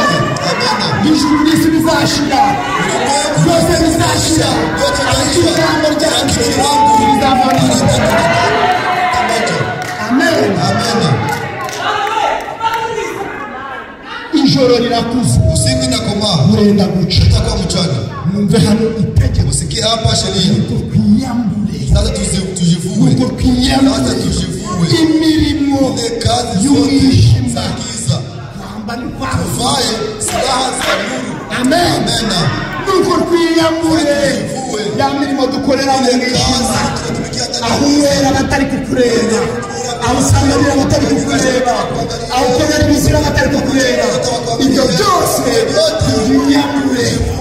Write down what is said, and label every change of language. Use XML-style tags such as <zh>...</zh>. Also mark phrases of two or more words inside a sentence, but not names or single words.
<rw>Ijuru n'isi bizashira byose bizashira ariko ijambo ryacu rizavana. Amen. Ijoro rirakuze</rw> <sw>Usiku inakomaa</sw> <rw>burenda guca</rw> <sw>utakuwa mchana.</sw> <rw>numve hano itegeko</rw> <sw>Usikie hapa sheria</sw> <rw>twiyambure</rw> <sw>sasa tujivue</sw> <rw>nuko twiyambure imirimo y'umwijima</rw> <sw>tuvae silaha za nuru. Amen.</sw> <rw>Nuko twiyambure ya mirimo dukorera mu mwijima aho uwera batari kukureba aho usanganira abatari kukureba, aho ukorera ibizira abatari kukureba, ibyo byose tuyiyambure.</rw>